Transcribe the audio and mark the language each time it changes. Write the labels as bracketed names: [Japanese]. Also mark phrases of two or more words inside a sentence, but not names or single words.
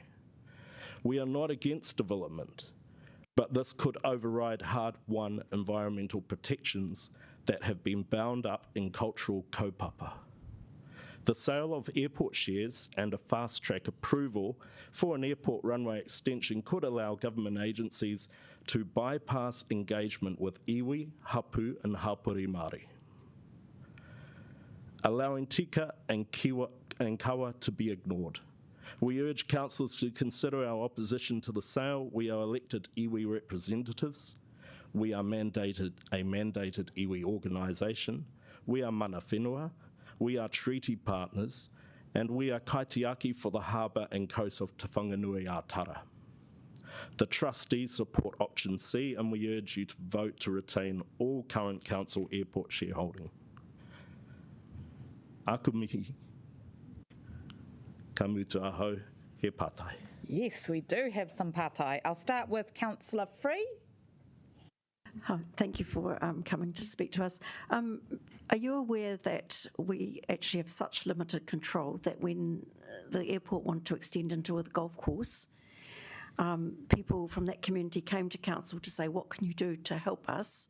[English] We are not against development, but this could override hard-won environmental protections that have been bound up in cultural kaupapa. The sale of airport shares and a fast-track approval for an airport runway extension could allow government agencies to bypass engagement with [Māori] iwi, hapu [English] and [Māori] hapori Māori, [English] allowing tika and kawa to be ignored. We urge councillors to consider our opposition to the sale. We are elected iwi representatives. We are a mandated iwi organisation. We are [Māori] mana whenua. [English] We are treaty partners, and we are kaitiaki for the harbour and coast of Te Whanganui Ātara. The trustees support option C, and we urge you to vote to retain all current council airport shareholding. [Māori] Aku mihi, ka mutu ahau, he pātai. [English] Yes, we do have some pātai. I'll start with Councillor Free. Thank you for coming to speak to us. Are you aware that we actually have such limited control that when the airport wanted to extend into a golf course, people from that community came to council to say, what can you do to help us?